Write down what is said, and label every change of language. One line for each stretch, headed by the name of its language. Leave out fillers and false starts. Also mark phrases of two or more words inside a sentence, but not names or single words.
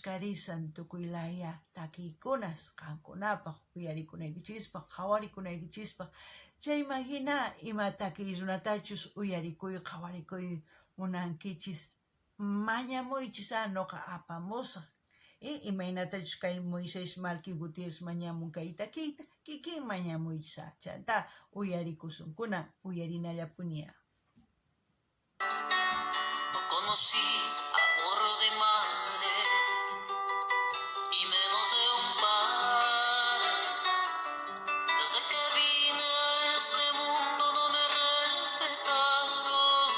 Quechua: karisan tukuylaya takiykunas qankunapaq uyarikunaykichispaq qhawarikunaykichispa chayman hina ima takiy runatachus uyarikuy qhawarikuy munankichis mañamuychis noqa apamusaq imaynatachus kay Moisés Malki Gutiérrez mañamun kay takiyta kikin mañamuychis chanta uyarikusunkuna uyarinallapuña.
Spanish: No conocí amor de madre y menos de un padre. Desde que vine a este mundo no me respetaron.